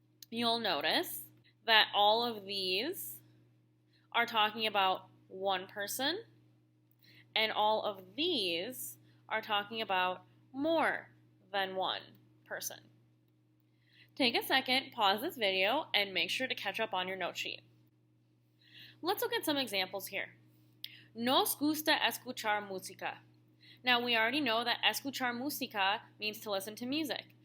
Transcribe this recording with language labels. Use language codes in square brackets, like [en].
[en] You'll notice that all of these are talking about one person, and all of these are talking about more than one person. Take a second, pause this video, and make sure to catch up on your note sheet. Let's look at some examples here. [es] Nos gusta escuchar música. [en] Now, we already know that escuchar música means to listen to music.